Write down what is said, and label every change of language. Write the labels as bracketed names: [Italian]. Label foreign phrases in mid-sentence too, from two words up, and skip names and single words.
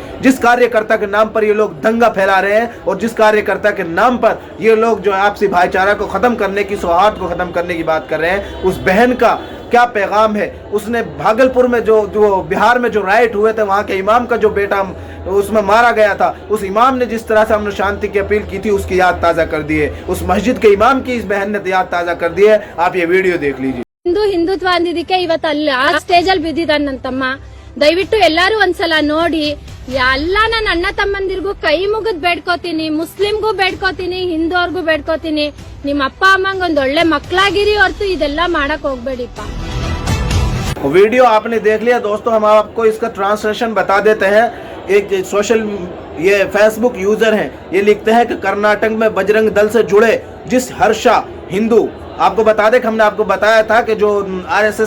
[Hindi] जिस कार्यकर्ता के नाम पर ये लोग दंगा फैला रहे हैं और जिस कार्यकर्ता के नाम पर ये लोग जो आपसी भाईचारा को खत्म करने की, सौहार्द को खत्म करने की बात कर रहे हैं, उस बहन का क्या पैगाम है। उसने भागलपुर में जो बिहार में जो राइट हुए थे, वहाँ के इमाम का जो बेटा उसमें मारा गया था, उस इमाम ने जिस तरह से अमन शांति की अपील की थी, उसकी याद ताज़ा कर दी है। उस मस्जिद के इमाम की इस बहन ने याद ताज़ा कर दी है। आप ये वीडियो देख लीजिए। [Kannada] ಹಿಂದುತ್ವ ಅಂದಿದ್ದಕ್ಕೆ ಇವತ್ತು ಅಲ್ಲಿ ಆ ಸ್ಟೇಜ್ ಅಲ್ಲಿ ಬಿದ್ದಿದ್ದಾನೆ ನನ್ನ ತಮ್ಮ. ದಯವಿಟ್ಟು ಎಲ್ಲಾರು ಒಂದ್ಸಲ ನೋಡಿ. ಎಲ್ಲ ನನ್ನ ಅಣ್ಣ ತಮ್ಮಂದಿರ್ಗೂ ಕೈ ಮುಗಿದ್ ಬೇಡ್ಕೋತೀನಿ, ಮುಸ್ಲಿಂಗೂ ಬೇಡ್ಕೋತೀನಿ, ಹಿಂದೂರ್ಗೂ ಬೇಡ್ಕೋತೀನಿ, ನಿಮ್ಮ ಅಪ್ಪ ಅಮ್ಮಂಗ್ ಒಂದ್ ಒಳ್ಳೆ ಮಕ್ಕಳಾಗಿರಿ ಹೊರತು ಇದೆಲ್ಲ ಮಾಡಕ್ ಹೋಗ್ಬೇಡಿಪ್ಪ। [Hindi] वीडियो आपने देख लिया दोस्तों, हम आपको इसका ट्रांसलेशन बता देते हैं। एक ये फेसबुक यूजर हैं, ये लिखते हैं कि कर्नाटक में बजरंग दल से जुड़े जिस हर्षा हिंदू, आपको बता दें कि हमने आपको बताया था कि जो आरएसएस